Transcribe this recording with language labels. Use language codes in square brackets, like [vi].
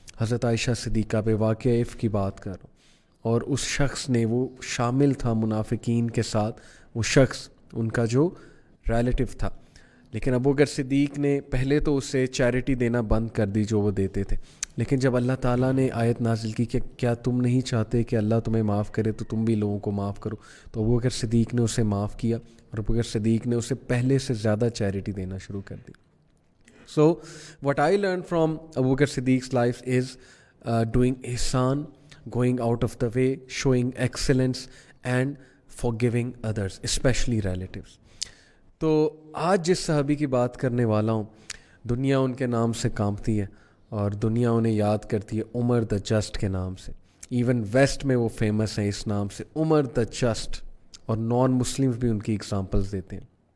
[ur] حضرت عائشہ صدیقہ پہ واقعہ عفق کی بات کر رہا ہوں, اور اس شخص نے, وہ شامل تھا منافقین کے ساتھ, وہ شخص ان کا جو ریلیٹیو تھا, لیکن ابو بکر صدیق نے پہلے تو اسے چیریٹی دینا بند کر دی جو وہ دیتے تھے, لیکن جب اللہ تعالیٰ نے آیت نازل کی کہ کیا تم نہیں چاہتے کہ اللہ تمہیں معاف کرے تو تم بھی لوگوں کو معاف کرو, تو ابو بکر صدیق نے اسے معاف کیا اور ابو بکر صدیق نے اسے پہلے سے زیادہ چیریٹی دینا شروع کر دی. [en] So what I learned from Abu Bakr Siddiq's life is doing ihsan, going out of the way, showing excellence and forgiving others, especially relatives. [ur] تو آج جس صحابی کی بات کرنے والا ہوں, دنیا ان کے نام سے کانپتی ہے اور دنیا انہیں یاد کرتی ہے عمر دا جسٹ کے نام سے. ایون ویسٹ میں وہ فیمس ہیں اس نام سے, عمر دا جسٹ, اور نان مسلمز بھی ان کی اگزامپلز دیتے ہیں.